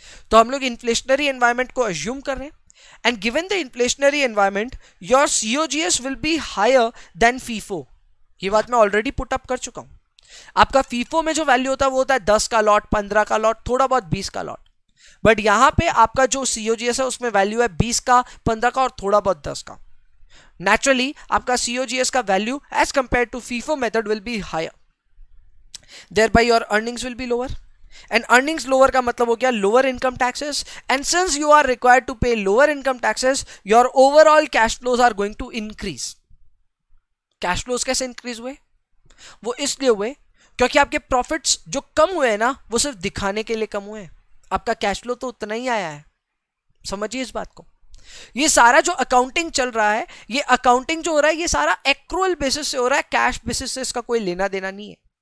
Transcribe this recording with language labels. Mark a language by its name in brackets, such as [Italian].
[Hindi] तो हम लोग इन्फ्लेशनरी एनवायरनमेंट को अज्यूम कर रहे हैं [English] And given the inflationary environment your COGS will be higher than FIFO. [Hindi] ये बात मैं ऑलरेडी पुट अप कर चुका हूं। आपका फीफो में जो वैल्यू होता है वो होता है 10 का लॉट, 15 का लॉट, थोड़ा बहुत 20 का लॉट, बट यहां पे आपका जो सीओजीएस है उसमें वैल्यू है 20 का, 15 का और थोड़ा बहुत 10 का। [English] Naturally, आपका COGS का value as compared to FIFO method will be higher. Thereby your earnings will be lower. And earnings lower [Hindi] का मतलब हो गया [English] lower income taxes. And since you are required to pay lower income taxes, your overall cash flows are going to increase. [Hindi] Cash flows कैसे increase हुए? वो इसलिए हुए क्योंकि आपके profits जो कम हुए हैं ना, वो सिर्फ दिखाने के लिए कम हुए हैं। आपका cash flow तो उतना ही आया है। समझिए इस बात को। ये सारा जो अकाउंटिंग चल रहा है, ये अकाउंटिंग जो हो रहा है, ये सारा एक्रूअल बेसिस से हो रहा है, कैश बेसिस से इसका कोई लेना देना नहीं है।